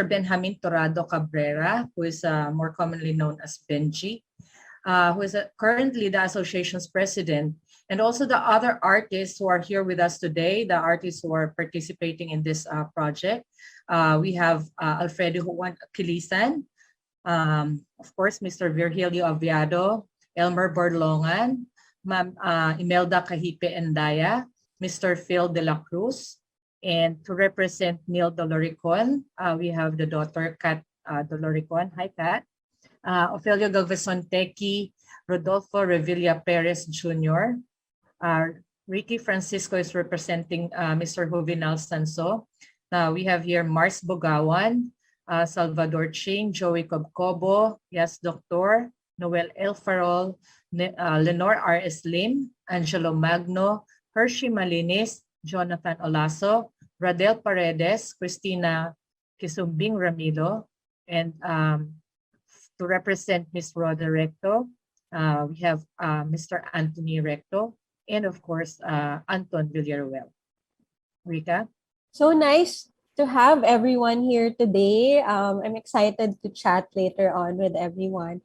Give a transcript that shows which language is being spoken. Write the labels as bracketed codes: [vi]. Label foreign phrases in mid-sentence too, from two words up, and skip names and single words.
[en] Benjamin Torrado Cabrera, who is more commonly known as Benji, who is currently the association's president, and also the other artists who are here with us today, the artists who are participating in this project. We have Alfredo Juan Aquilizan, of course, Mr. Virgilio Aviado, Elmer Borlongan, Ma'am Imelda Kahipe Endaya, Mr. Phil de la Cruz, and to represent Neil Doloricon, we have the daughter Kat Doloricon. Hi, Kat. Ofelio Galveston Tequi, Rodolfo Revilla Perez Jr., Ricky Francisco is representing Mr. Jovinal Sanso. We have here Mars Bugaoan, Salvador Ching, Joey Cobcobo, Yes Doctor, Noel El Farol, Lenore R.S. Lim, Angelo Magno, Hershey Malinis, Jonathan Olaso, Radel Paredes, Christina Quisumbing Ramilo, and to represent Ms. Roda Recto, we have Mr. Anthony Recto, and of course, Anton Villaruel. Rika? So nice to have everyone here today. I'm excited to chat later on with everyone.